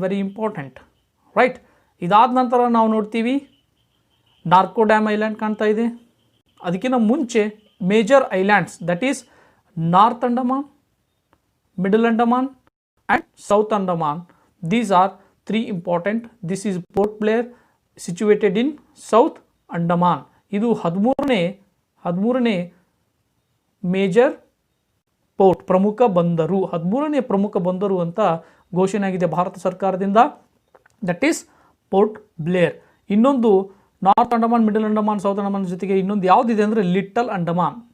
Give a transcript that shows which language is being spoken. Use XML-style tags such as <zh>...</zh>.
<kn>Very important, right. ಇದಾದ ನಂತರ ನಾವು ನೋಡ್ತೀವಿ ನಾರ್ಕೋ ಡ್ಯಾಮ್ ಐಲ್ಯಾಂಡ್ ಕಾಣ್ತಾ ಇದೆ. ಅದಕ್ಕಿಂತ ಮುಂಚೆ major islands, that is north Andaman, middle Andaman and south Andaman.</kn> <en>These are 3 important. This is Port Blair situated in South Andaman.</en> <kn>ಇದು 13ನೇ ಮೇಜರ್ ಪೋರ್ಟ್, ಪ್ರಮುಖ ಬಂದರು, 13ನೇ ಪ್ರಮುಖ ಬಂದರು ಅಂತ ಘೋಷಣೆ ಆಗಿದೆ ಭಾರತ ಸರ್ಕಾರದಿಂದ.</kn> <en>That is Port Blair.</en> <kn>ಇನ್ನೊಂದು north Andaman, middle Andaman, south Andaman ಜೊತೆಗೆ ಇನ್ನೊಂದು ಯಾವುದಿದೆ ಅಂದರೆ ಲಿಟಲ್ ಅಂಡಮಾನ್.</kn>